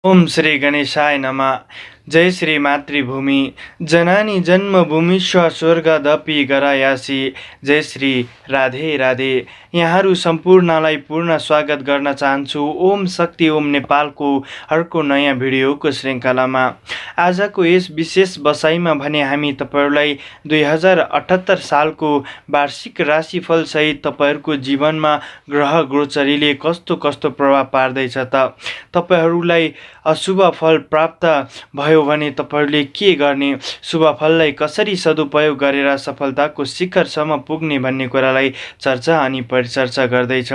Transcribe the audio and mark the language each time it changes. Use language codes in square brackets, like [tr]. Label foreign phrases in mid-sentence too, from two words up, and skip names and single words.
[sa] ओम श्री गणेशाय नमः। जय श्री मातृभूमि जननी जन्मभूमिश्व स्वर्गदपि गरायासी। जय श्री राधे राधे। [ne] यहाँहरू सम्पूर्णलाई पूर्ण स्वागत गर्न चाहन्छु ओम शक्ति ओम नेपालको अर्को नयाँ भिडियोको श्रृङ्खलामा। आजको यस विशेष बसाइमा भने हामी तपाईहरूलाई 2078 सालको वार्षिक राशिफल सहित तपाईहरूको जीवनमा ग्रह गोचरीले कस्तो कस्तो प्रभाव पार्दैछ त, तपाईहरूलाई अशुभ फल प्राप्त भयो भने तपाईहरूले के गर्ने, शुभ फललाई कसरी सदुपयोग गरेर सफलताको शिखरसम्म पुग्ने भन्ने कुरालाई चर्चा अनि परिचर्चा गर्दैछौँ।